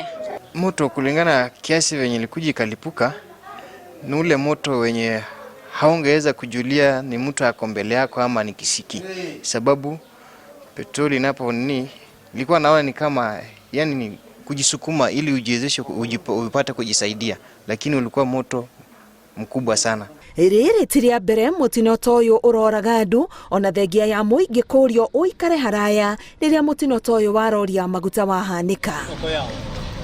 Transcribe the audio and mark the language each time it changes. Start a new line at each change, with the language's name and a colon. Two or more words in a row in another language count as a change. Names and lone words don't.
Swahili: Moto kulingana kiasi venye ilikuja ikalipuka, ni ule moto wenye haungeweza kujulia ni mtu ako mbele yako ama ni kisiki, sababu petroli inapo ilikuwa naona ni kama yani ni kujisukuma ili ujiwezeshe upate kujisaidia, lakini ulikuwa moto mkubwa sana.
Kikuyu: Rĩrĩ ti rĩa mbere mũtino ta ũyũ ũroraga andũ, ona thengia ya mũingĩ kũũrio ũikare haraya rĩrĩa mũtino ta ũyũ wa rori ya maguta wahanĩka.